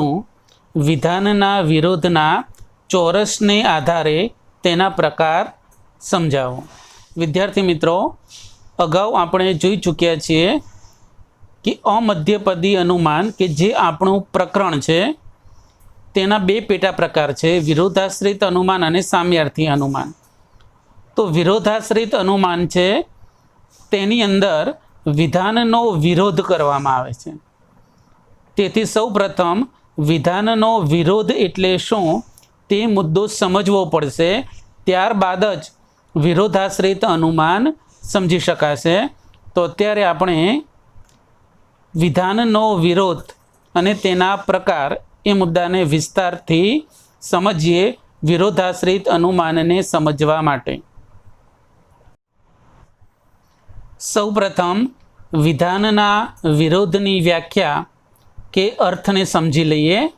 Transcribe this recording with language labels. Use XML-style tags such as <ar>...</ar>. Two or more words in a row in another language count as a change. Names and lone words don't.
<gu>વિધાનના વિરોધના ચોરસને આધારે તેના પ્રકાર સમજાવો। વિદ્યાર્થી મિત્રો, અગાઉ આપણે જોઈ ચૂક્યા છીએ કે અમધ્યપદી અનુમાન કે જે આપણું પ્રકરણ છે તેના બે પેટા પ્રકાર છે, વિરોધાશ્રિત અનુમાન અને સામ્યાર્થી અનુમાન। તો વિરોધાશ્રિત અનુમાન છે તેની અંદર વિધાનનો વિરોધ કરવામાં આવે છે। તેથી સૌ પ્રથમ વિધાનનો વિરોધ એટલે શું તે મુદ્દો સમજવો પડશે, ત્યારબાદ જ વિરોધાશ્રિત અનુમાન સમજી શકાશે। તો અત્યારે આપણે વિધાનનો વિરોધ અને તેના પ્રકાર એ મુદ્દાને વિસ્તારથી સમજીએ વિરોધાશ્રિત અનુમાનને સમજવા માટે। સૌ પ્રથમ વિધાનના વિરોધની વ્યાખ્યા કે અર્થ ને સમજી લઈએ।</gu>